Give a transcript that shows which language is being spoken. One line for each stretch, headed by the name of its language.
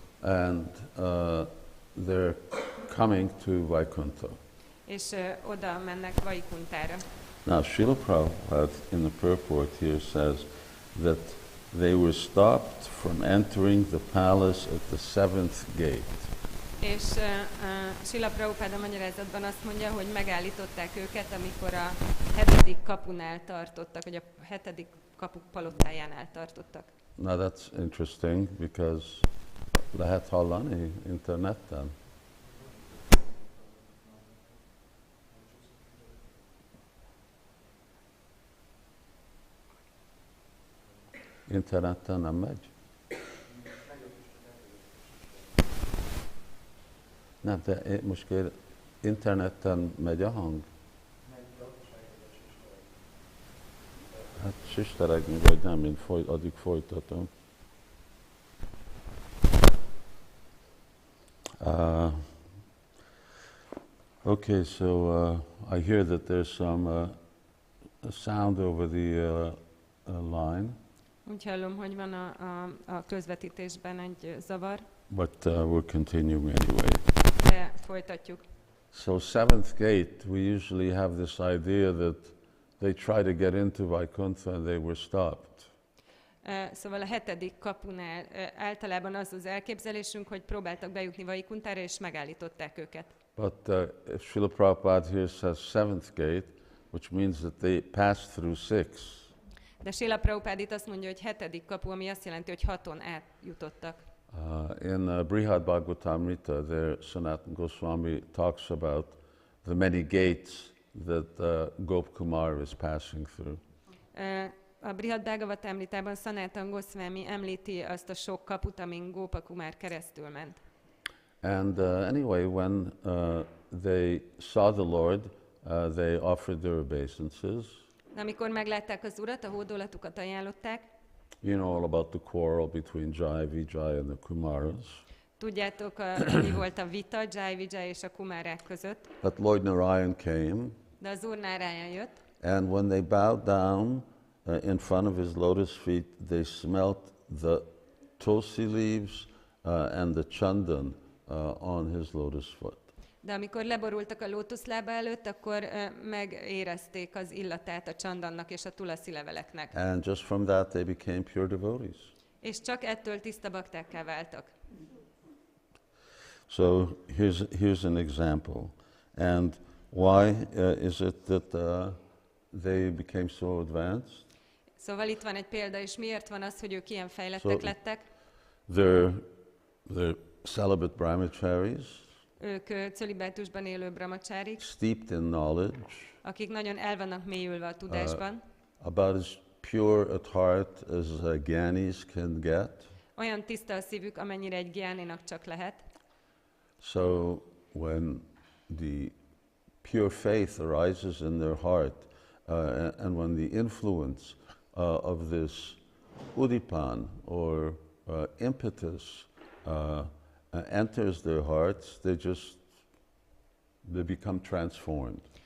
English: And they're coming to Vaikuntha.
Hungarian: És oda mennek Vaikuntára.
English: Now, Srila Prabhupada in the purport here says that they were stopped from entering the palace at the 7th gate.
Hungarian: És Srila Prabhupada magyarázatban azt mondja, hogy megállították őket, amikor a 7. kapunál tartottak, vagy a 7. kapu palotájánál tartottak.
English: Now that's interesting because
Hungarian: lehet hallani interneten. Interneten nem megy? Nem, de most interneten megy a hang? Hát sisteregni vagy nem, én addig folytatom.
English: Okay, so I hear that there's some a sound over the line.
Hungarian: Úgy hallom, hogy van a közvetítésben egy zavar.
English: But we're continuing anyway.
Hungarian: De folytatjuk.
English: So 7th gate, we usually have this idea that they try to get into Vaikuntha and they were stopped.
Hungarian: Szóval a 7. kapunál általában az az elképzelésünk, hogy próbáltak bejutni Vaikuntára, és megállították őket.
English: But Srila Prabhupada here says 7th gate, which means that they passed through 6.
Hungarian: De Srila Prabhupada itt azt mondja, hogy 7. kapu, ami azt jelenti, hogy 6-on átjutottak.
English: In Brihad Bhagavatamrita, there Sanatana Goswami talks about the many gates that Gopkumar is passing through.
Hungarian: A Brihad Bhagavatamritában Sanatana Goswami említi azt a sok kaput, amin Gopakumar keresztül ment.
English: And anyway, when they saw the Lord, they offered their obeisances.
Hungarian: Amikor meglátták az Urat, a hódolatukat ajánlották.
English: You know all about the quarrel between Jai, Vijay and the Kumaras.
Hungarian: Tudjátok, mi volt a vita Jai, Vijay és a Kumárák között.
English: But Lord Narayan came.
Hungarian: De az Úr Narayan jött.
English: And when they bowed down in front of his lotus feet, they smelt the tulsi leaves and the chandan on his lotus foot.
Hungarian: De amikor leborultak a lótuszlába előtt, akkor megérezték az illatát a csandannak és a tulaszi leveleknek.
English: And just from that they became pure devotees.
Hungarian: És csak ettől tiszta baktákká váltak.
English: So here's an example. And why is it that they became so advanced?
Hungarian: Szóval itt van egy példa, és miért van az, hogy ők ilyen fejlettek lettek?
English: They're celibate brahmacharis,
Hungarian: Ők cölibátusban élő brahmacharik,
English: steeped in knowledge,
Hungarian: akik nagyon el vannak mélyülve a tudásban,
English: about as pure at heart as gyanis can get.
Hungarian: olyan tiszta a szívük, amennyire egy gyáninak csak lehet.
English: So when the pure faith arises in their heart, and when the influence of this udipan or impetus enters their hearts, they become transformed.